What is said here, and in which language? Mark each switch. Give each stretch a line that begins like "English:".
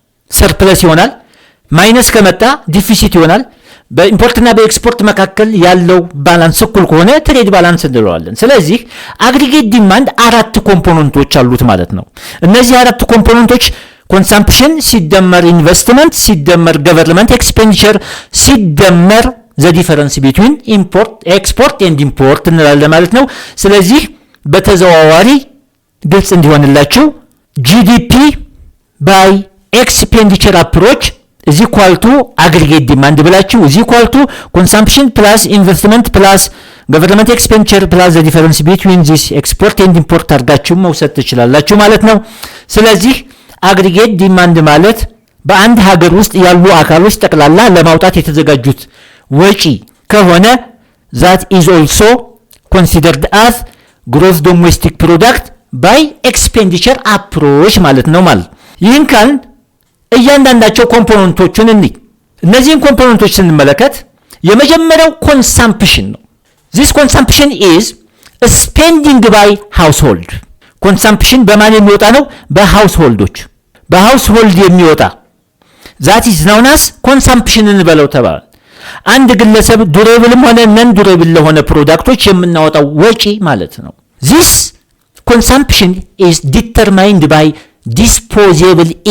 Amharic: ሰርፕለስ ይሆናል፣ ማይነስ ከመጣ ዲፊሲት ይሆናል። በኢምፖርትና በኤክስፖርት መካከል ያለው ባላንስ እኩል ከሆነ ትሬድ ባላንስ እንለዋለን። ስለዚህ አግሪጌት ዲማንድ አራት ኮምፖነንቶች አሉት ማለት ነው። እነዚህ አራት ኮምፖነንቶች ኮንሳምፕሽን ሲደመር ኢንቨስትመንት ሲደመር ገቨርንመንት ኤክስፔንዲቸር ሲደመር
English: ዘ ዲፈረንስ ቢትዊን ኤክስፖርት ኤንድ ኢምፖርት
Amharic: እንላለን ማለት ነው። ስለዚህ በተዘዋዋሪ ግልጽ እንዲሆንላችሁ
English: ጂዲፒ ባይ ኤክስፔንዲቸር አፕሮች is equal to aggregate demand
Amharic: ብላችሁ
English: is equal to consumption plus investment plus government expenditure plus the difference between this export and import
Amharic: አድርጋችሁ መውሰድ ትችላላችሁ ማለት ነው። ስለዚህ
English: aggregate demand
Amharic: ማለት በአንድ ሀገር ውስጥ ያሉ አካሎች ጠቅላላ ለማውጣት የተዘጋጁት ወጪ ከሆነ
English: that is also considered as gross domestic product by expenditure approach
Amharic: ማለት ነው ማለት ይህን ካል እያንዳንዳቸው ኮምፖነንቶቹን እነዚህን ኮምፖነንቶች ስንመለከት የመጀመሪያው
English: consumption
Amharic: ነው።
English: this consumption is spending by household consumption
Amharic: በማን የሚወጣ ነው? በሃውስሆልዶች በሃውስሆልድ የሚወጣ
English: that is known as consumption
Amharic: እንበለው ተባለ። አንድ ግለሰብ ዱሬብልም ሆነ ነን ዱሬብል ለሆነ ፕሮዳክቶች የምናወጣው ወጪ ማለት ነው።
English: this consumption is determined by disposable